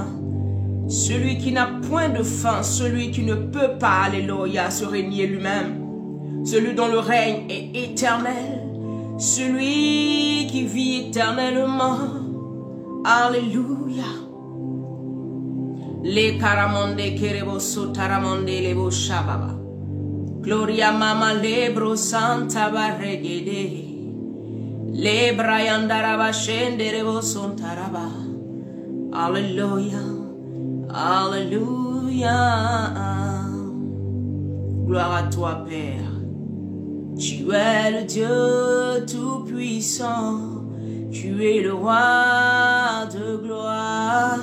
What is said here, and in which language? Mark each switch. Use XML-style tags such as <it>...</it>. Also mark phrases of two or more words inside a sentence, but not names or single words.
<fr>Celui qui n'a point de fin, celui qui ne peut pas, alléluia, se régner lui-même. Celui dont le règne est éternel, celui qui vit éternellement. Alléluia. Les karamonde kerebo sotaramonde lebo shababa. Gloria mama lebro santa barregede. Lebra yandaraba shenderebo sontaraba. Alléluia. Alléluia. Gloire à toi, Père. Tu es le Dieu tout-puissant. Tu es le roi de gloire.</fr>